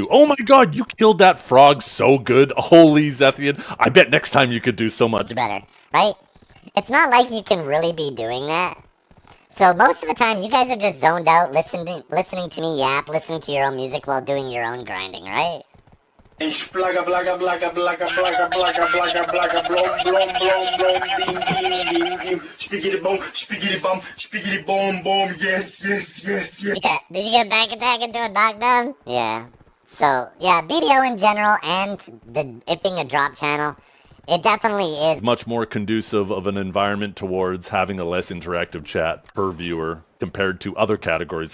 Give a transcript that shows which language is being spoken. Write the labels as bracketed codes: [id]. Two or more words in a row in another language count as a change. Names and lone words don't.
[en] Oh my God, you killed that frog so good, holy Zethian! I bet next time you could do so much better, right? It's not like you can really be doing that. So most of the time, you guys are just zoned out, listening to me yap, listening to your own music while doing your own grinding, right? Splaga blaga blaga blaga blaga blaga blaga blaga blom blom blom blom bing bing bing bing spiggity bom bom yes. Yeah, did you get a back attack into a knockdown? Yeah. So yeah, BDO in general and it being a drop channel, it definitely is much more conducive of an environment towards having a less interactive chat per viewer compared to other categories.